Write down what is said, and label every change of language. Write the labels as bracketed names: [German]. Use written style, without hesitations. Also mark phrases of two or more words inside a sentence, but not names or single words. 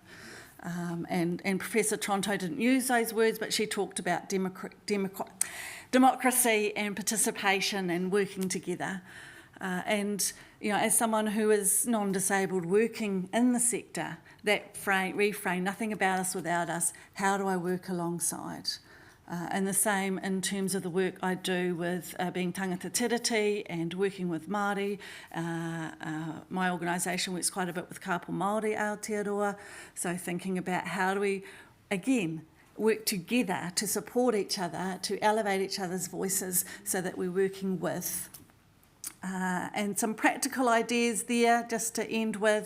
[English] And Professor Tronto didn't use those words, but she talked about democracy and participation and working together. And as someone who is non-disabled working in the sector, that refrain, nothing about us without us, how do I work alongside? And the same in terms of the work I do with being [Māori] tangata tiriti [English] and working with Māori. My organisation works quite a bit with kāpō Māori Aotearoa, so thinking about how do we, again, work together to support each other, to elevate each other's voices so that we're working with. And some practical ideas there, just to end with.